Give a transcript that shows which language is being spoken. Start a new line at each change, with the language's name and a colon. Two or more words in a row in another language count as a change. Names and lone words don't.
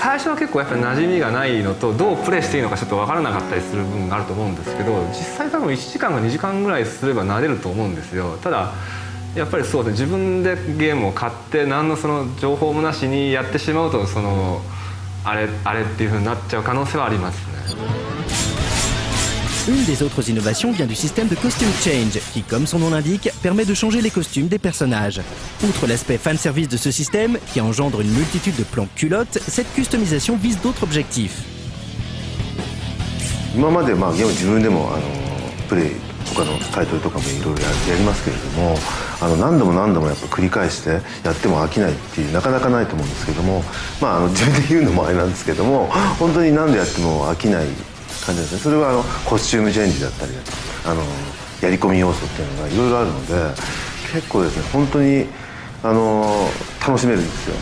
Japanese: 最初は結構やっぱり馴染みがないのと、どうプレイしていいのかちょっと分からなかったりする部分があると思うんですけど、実際多分1時間か2時間ぐらいすれば慣れると思うんですよ。ただやっぱりそうですね、自分でゲームを買って何のその情報もなしにやってしまうと、あれっていう風になっちゃう可能性はありますね。
French: Une des autres innovations vient du système de
English: costume change,
French: qui, comme son nom l'indique, permet de changer les costumes des personnages. Outre l'aspect fanservice de ce système, qui engendre une multitude de plans culottes, cette customisation vise d'autres objectifs.
Japanese: 今までゲーム自分でもプレイ他のタイトルとかもいろいろやりますけれども、何度も何度もやっぱ繰り返してやっても飽きないっていうなかなかないと思うんですけども、自分で言うのもあれなんですけども、本当に何度やっても飽きない感じですね。それはコスチュームチェンジだったりやり込み要素っていうのがいろいろあるので、結構ですね本当に楽しめるんですよ。